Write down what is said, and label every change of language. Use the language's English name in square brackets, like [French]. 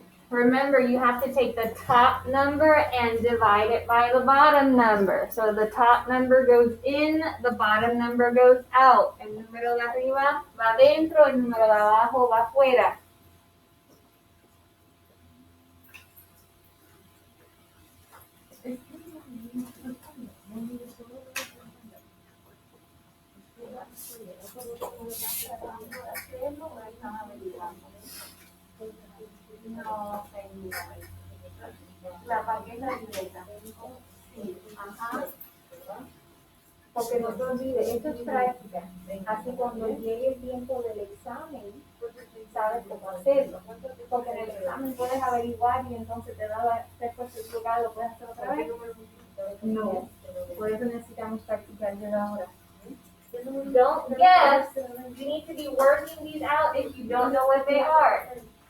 [English] Remember, you have to take the top number and divide it by the bottom number. So the top number goes in, the bottom number goes out. [Spanish] El número de arriba va adentro, el número de abajo va afuera. No, la paqueta directa. Sí, ajá. Porque no te olvides, esto es práctica. Así cuando llegue el tiempo del examen, sabes cómo hacerlo. Porque en el examen puedes averiguar y entonces te da la respuesta equivocada, lo puedes hacer otra vez. No, por eso necesitamos practicar desde ahora. [English] Don't guess. You need to be working these out if you don't know what they are.